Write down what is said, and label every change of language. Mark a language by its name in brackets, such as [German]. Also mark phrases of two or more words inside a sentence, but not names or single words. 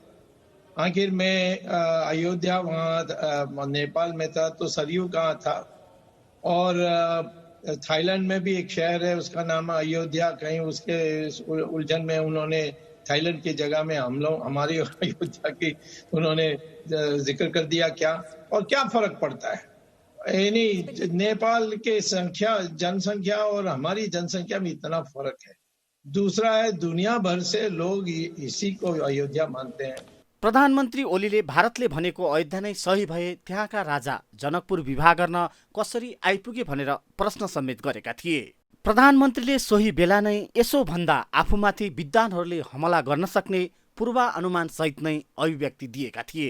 [Hindi] आखिर में अयोध्या वहाँ नेपाल में था तो सरयू कहाँ था, और थाईलैंड में भी एक शहर है उसका नाम अयोध्या, कहीं उसके उलझन में उन्होंने थाईलैंड की जगह में हम लोग हमारी अयोध्या की उन्होंने जिक्र कर दिया। क्या और क्या फर्क पड़ता है? यानी नेपाल के जनसंख्या और हमारी जनसंख्या में इतना फर्क है। दूसरा है, दुनिया भर से लोग इसी को अयोध्या मानते हैं। [Nepali] प्रधानमन्त्री ओलीले भारतले भनेको अयोध्या नै सही भए त्यहाँका राजा जनकपुर विवाह गर्न कसरी आइपुगे भनेर प्रश्न समेत गरेका थिए। प्रधानमन्त्रीले सोही बेला नै यसो भन्दा आफूमाथि विद्वानहरूले हमला गर्न सक्ने पूर्वानुमान सहित नै अभिव्यक्ति दिएका थिए।